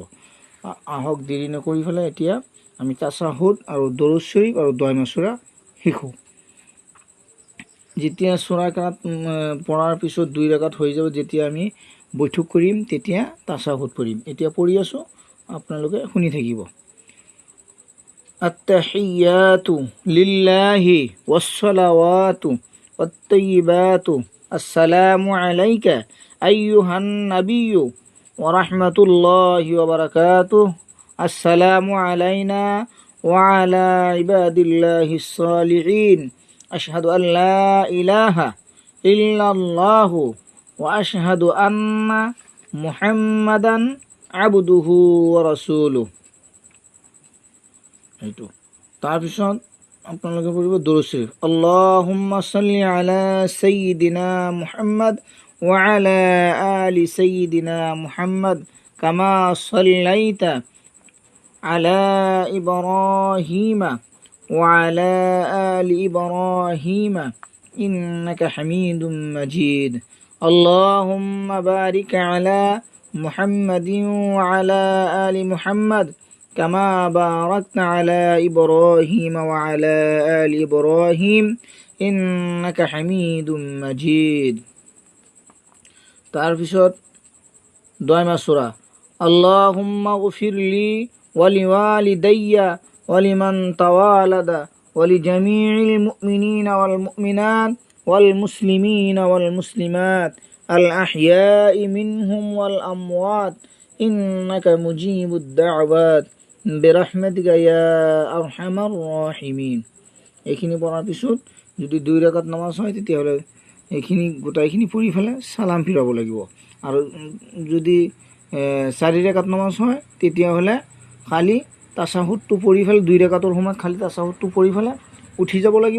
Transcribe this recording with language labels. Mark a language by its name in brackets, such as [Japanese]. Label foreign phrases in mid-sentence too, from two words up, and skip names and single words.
[Assamese] আহক দেৰি নকৰি পেলাই এতিয়া আমি তাশাহুদ আৰু দুৰুদ শৰীফ আৰু দোয়া মাসুৰা শিকোঁ। যেতিয়া সূৰা কাত পঢ়াৰ পিছত 2 ৰাকাত হৈ যাব, যেতিয়া আমি বৈঠক কৰিম তেতিয়া তাশাহুদ পঢ়িম। এতিয়া পঢ়ি আছোঁ, আপোনালোকে শুনি থাকিব। [Arabic] التحيات لله والصلوات والطيبات السلام عليك أيها النبي ورحمة الله وبركاته. السلام علينا وعلى عباد الله الصالحين. أشهد أن لا إله إلا الله وأشهد أن محمدا عبده ورسوله. [Assamese] এইটো তাৰপিছত আপোনালোকে পঢ়িব দুৰুদ শৰীফ। [Arabic] اللهم صل على سيدنا محمد وعلى آل سيدنا محمد كما صليت على إبراهيم وعلى آل إبراهيم إنك حميد مجيد. اللهم بارك على محمد وعلى آل محمد كما باركت على إبراهيم وعلى آل إبراهيم إنك حميد مجيد. [Assamese] তাৰপিছত দোয়া মাসুরা। [Arabic] اللهم اغفر لي ولوالدي ولمن توالد ولجميع المؤمنين والمؤمنات والمسلمين والمسلمات الأحياء منهم والأموات إنك مجيب الدعوات برحمتك يا أرحم الراحمين. [Assamese] এইখিনি পঢ়াৰ পিছত যদি 2 ৰাকাত নামাজ হয় তেতিয়াহ'লে এইখিনি গোটাইখিনি পঢ়ি ফেলে সালাম ফিৰাব লাগিব। আৰু যদি 4 ৰাকাত নামাজ হয় তেতিয়াহ'লে খালি তাশাহুদটো পঢ়ি ফেলে 2 ৰাকাতৰ সময়ত খালি তাশাহুদটো পঢ়ি ফেলে উঠি যাব লাগিব।